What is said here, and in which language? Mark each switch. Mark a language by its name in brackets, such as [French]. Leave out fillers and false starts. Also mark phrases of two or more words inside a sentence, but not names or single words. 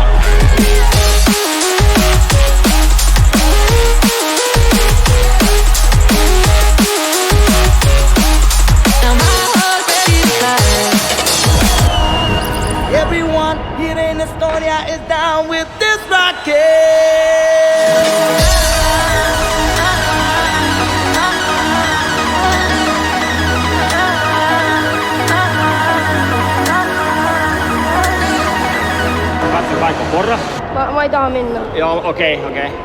[English] Now my heart's ready to fly. Everyone here in Estonia is down with this rocket. [Finnish] Katsotaanko porras? [Estonian] Ma ei taha minna. Joo, okei.